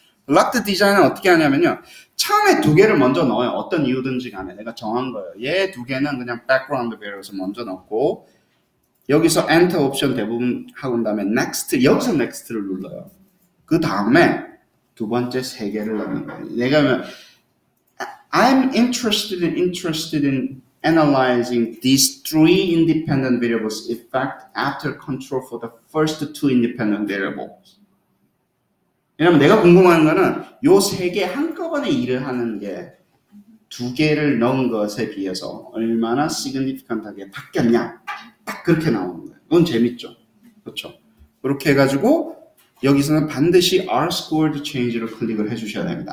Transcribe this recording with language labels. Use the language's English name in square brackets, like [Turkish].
[Korean] 블락드 디자인은 어떻게 하냐면요. 처음에 2개를 먼저 넣어요. 어떤 이유든지 간에 내가 정한 거예요. 얘 2개는 그냥 background variable에서 먼저 넣고 여기서 enter 옵션 대부분 하고 다음에 next, 여기서 next를 눌러요. 그 다음에 두 번째 3개를 넣는 거예요. 내가 [English] I'm interested in analyzing these 3 independent variables effect after control for the first 2 independent variables. [Korean] 왜냐면 내가 궁금한 거는 요 3개 한꺼번에 일을 하는 게 2개를 넣은 것에 비해서 얼마나 significant하게 바뀌었냐. 딱 그렇게 나오는 거예요. 그건 재밌죠. 그렇죠. 그렇게 해가지고 여기서는 반드시 R-squared change를 클릭을 해주셔야 됩니다.